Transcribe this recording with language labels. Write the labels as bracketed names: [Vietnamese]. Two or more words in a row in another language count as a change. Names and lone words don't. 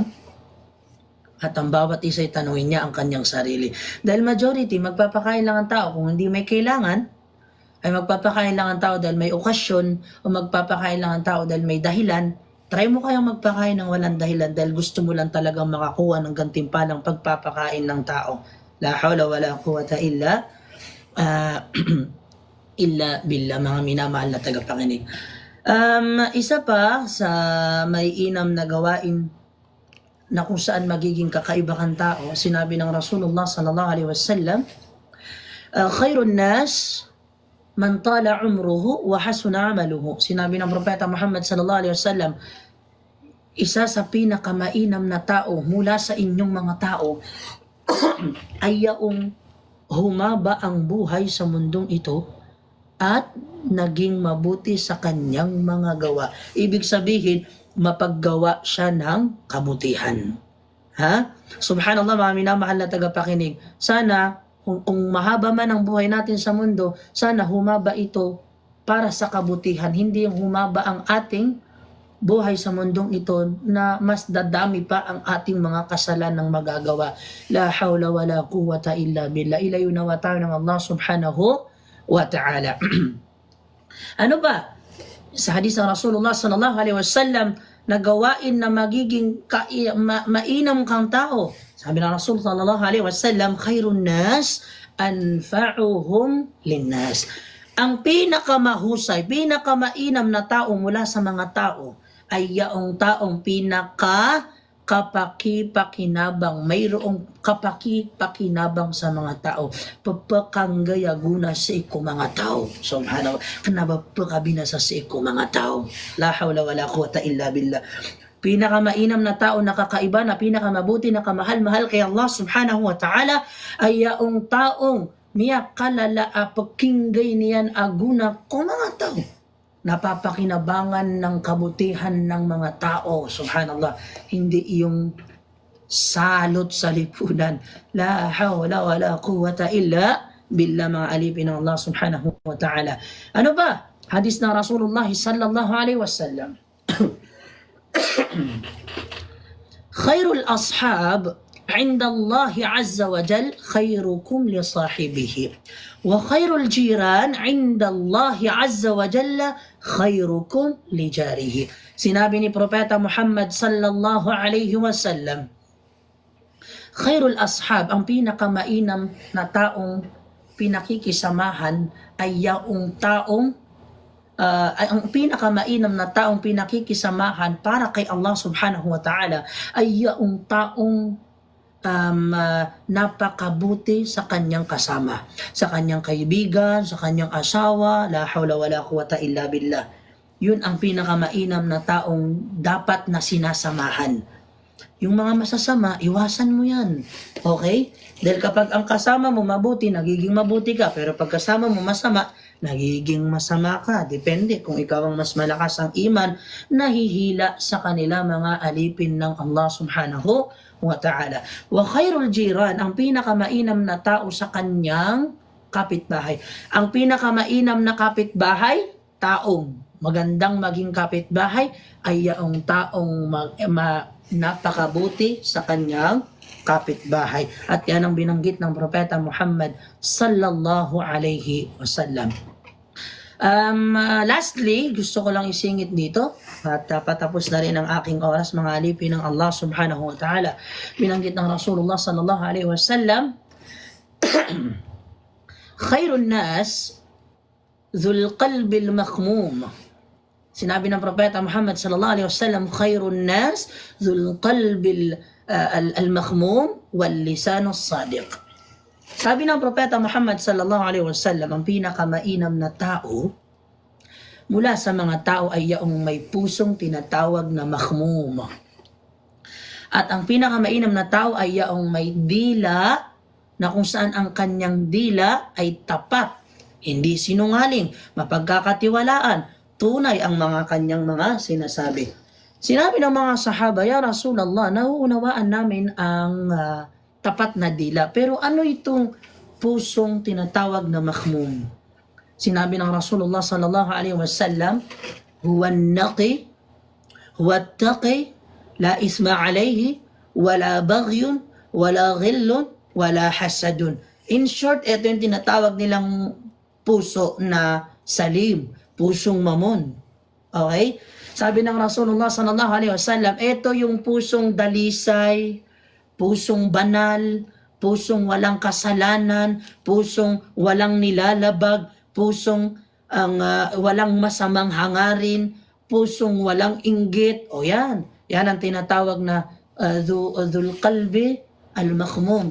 [Filipino] At ang bawat isa ay tanungin niya ang kanyang sarili. Dahil majority, magpapakain lang ang tao. Kung hindi may kailangan, ay magpapakain lang ang tao dahil may okasyon o magpapakain lang ang tao dahil may dahilan. Try mo kayang magpakain ng walang dahilan dahil gusto mo lang talagang makakuha ng gantimpalang pagpapakain ng tao. [Arabic] لا حول ولا قوة إلا بالله, [Filipino] mga minamahal na tagapakinig. Isa pa sa may inam na gawain na kung saan magiging kakaiba kang tao, sinabi ng Rasulullah [Arabic] صلى الله عليه وسلم, خير الناس من طال عمره وحسن عمله. [Filipino] Sinabi ng Propeta Muhammad [Arabic] صلى الله عليه وسلم, [Filipino] isa sa pinakamainam na tao mula sa inyong mga tao ay yaong humaba ang buhay sa mundong ito at naging mabuti sa kanyang mga gawa. Ibig sabihin, mapaggawa siya ng kabutihan. Ha? Subhanallah, mga minamahal na tagapakinig. Sana, kung mahaba man ang buhay natin sa mundo, sana humaba ito para sa kabutihan. Hindi yung humaba ang ating buhay sa mundong ito na mas dadami pa ang ating mga kasalanang magagawa. [Arabic] لا حول ولا قوة إلا بالله. [Filipino] Ilayo nawa tayo ng [Arabic] الله سبحانه وتعالى. [Filipino] Ano ba? Sa hadis ng Rasulullah [Arabic] صلى الله عليه وسلم, [Filipino] na gawain na magiging mainam kang tao. Sabi ng Rasul [Arabic] صلى الله عليه وسلم, خير الناس أنفعهم للناس. [Filipino] Ang pinakamahusay, pinakamainam na tao mula sa mga tao ay yaong taong kapaki-pakinabang, mayroong kapaki-pakinabang sa mga tao. [Maranao] Papakanggayaguna sa iko mga tao. Subhanallah, kanaba pakabinasa sa iko mga tao. [Arabic] لا حول ولا قوة إلا بالله. [Filipino] Pinakamainam na tao na kakaiba, na pinakamabuti, na kamahal-mahal kay [Arabic] الله سبحانه وتعالى [Filipino] ay yaong taong [Maranao] niya kalala pakinggay niyan aguna ko [Filipino] mga tao. Napapakinabangan ng kabutihan ng mga tao. Subhanallah. Hindi yung salot sa lipunan. [Arabic] لا حول ولا قوة إلا بالله, [Filipino] mga alipin ng [Arabic] الله سبحانه وتعالى. [Filipino] Ano ba? Hadis ng Rasulullah [Arabic] صلى الله عليه وسلم. خير الأصحاب عند الله عز وجل خيركم لصاحبه وخير الجيران عند الله عز وجل خيركم لجاره. [Filipino] Sinabi ni Propeta Muhammad [Arabic] صلى الله عليه وسلم, خير الأصحاب, [Filipino] ang pinakamainam na taong pinakikisamahan ay yaong taong ang pinakamainam na taong pinakikisamahan para kay [Arabic] الله سبحانه وتعالى [Filipino] ay yaong taong napakabuti sa kanyang kasama, sa kanyang kaibigan, sa kanyang asawa. [Arabic] لا حول ولا قوة إلا بالله. [Filipino] Yun ang pinakamainam na taong dapat na sinasamahan. Yung mga masasama, iwasan mo yan. Okay? Dahil kapag ang kasama mo mabuti, nagiging mabuti ka. Pero pag kasama mo masama, nagiging masama ka. Depende kung ikaw ang mas malakas ang iman, nahihila sa kanila mga alipin ng [Arabic] الله سبحانه وتعالى. وخير الجيران, [Filipino] ang pinakamainam na tao sa kanyang kapitbahay. Ang pinakamainam na kapitbahay, taong magandang maging kapitbahay ay yaong taong napakabuti sa kanyang kapitbahay. At yan ang binanggit ng Propeta Muhammad [Arabic] صلى الله عليه وسلم. [Filipino] Lastly, gusto ko lang isingit dito at patapos na rin ang aking oras, mga alipin ng [Arabic] الله سبحانه وتعالى. [Filipino] Binanggit ng Rasulullah [Arabic] صلى الله عليه وسلم, خير الناس ذو القلب المخموم. [Filipino] Sinabi ng Propeta Muhammad [Arabic] صلى الله عليه وسلم, خير الناس ذو القلب المخموم واللسان الصادق. [Filipino] Sabi ng Propeta Muhammad [Arabic] صلى الله عليه وسلم, [Filipino] ang pinakamainam na tao mula sa mga tao ay yaong may pusong tinatawag na makhmum. At ang pinakamainam na tao ay yaong may dila na kung saan ang kanyang dila ay tapat, hindi sinungaling, mapagkakatiwalaan, tunay ang mga kanyang mga sinasabi. Sinabi ng mga sahaba, [Arabic] يا رسول الله, [Filipino] nauunawaan namin ang tapat na dila. Pero ano itong pusong tinatawag na makhmum? Sinabi ng Rasulullah [Arabic] صلى الله عليه وسلم, هو النقي هو التقي لا إثم عليه ولا بغي ولا غل ولا حسد. [English] In short, [Filipino] ito yung tinatawag nilang puso na salim, pusong mamon. Okay? Sabi ng Rasulullah [Arabic] صلى الله عليه وسلم, [Filipino] ito yung pusong dalisay, pusong banal, pusong walang kasalanan, pusong walang nilalabag, pusong walang masamang hangarin, pusong walang inggit. O yan, yan ang tinatawag na [Arabic] ذو القلب المخموم.